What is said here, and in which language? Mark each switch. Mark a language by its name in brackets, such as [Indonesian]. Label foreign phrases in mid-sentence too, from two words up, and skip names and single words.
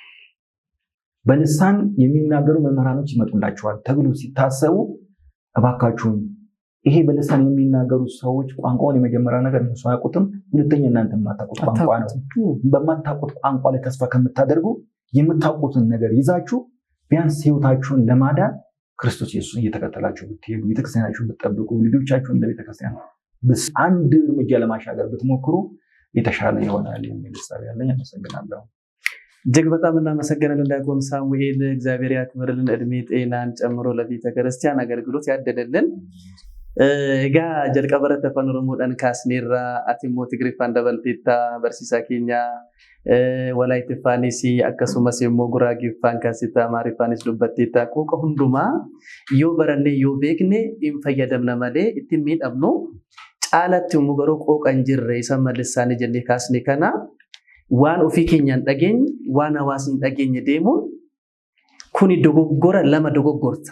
[Amharic] በልሳን የሚናገሩ መምህራኖች ይመጡላቸዋል ተብሎ ሲታሰቡ እባካችሁን ይሄ በልሳን የሚናገሩ ሰዎች ቋንቋውን የመጀመሪያ ነገር እነሱ አያውቁትም፣ ሁለተኛ እናንተ የማታውቁት ቋንቋ ነው። በማታውቁት ቋንቋ ላይ ተስፋ ከምታደርጉ የምታውቁትን ነገር ይዛችሁ ቢያንስ ህይወታችሁን ለማዳን ክርስቶስ ኢየሱስን እየተከተላችሁ ብትሄዱ፣ ቤተክርስቲያናችሁን ብትጠብቁ፣ ልጆቻችሁን ለቤተክርስቲያን አንድ እርምጃ ለማሻገር ብትሞክሩ የተሻለ ይሆናል የሚል ሀሳብ ያለኝ። አመሰግናለሁ። እጅግ በጣም እናመሰግናለን ዲያቆን ሳሙኤል። እግዚአብሔር ያክብርልን፣ እድሜ ጤናን ጨምሮ ለቤተክርስቲያን አገልግሎት ያደለልን። [Oromo] Egaa jalqaba irratti afaan Oromoodhaan kaasneerra ati immoo Tigriffaan dabalteetta barsiisaa keenya Walaayitiffaanis akkasumas immoo Guraageeffaan kaasita Amaariffaanis dubbatteetta quuqa hundumaa yoo barannee yoo beekne hin fayyadamna malee ittiin miidhamnu caalatti immoo garuu quuqa hin jirre isa mallisaanii jennee kaasne kana waan ofii keenyaan dhageenye waan hawaasni dhageenye deemuun kuni dogoggora lama dogoggorta.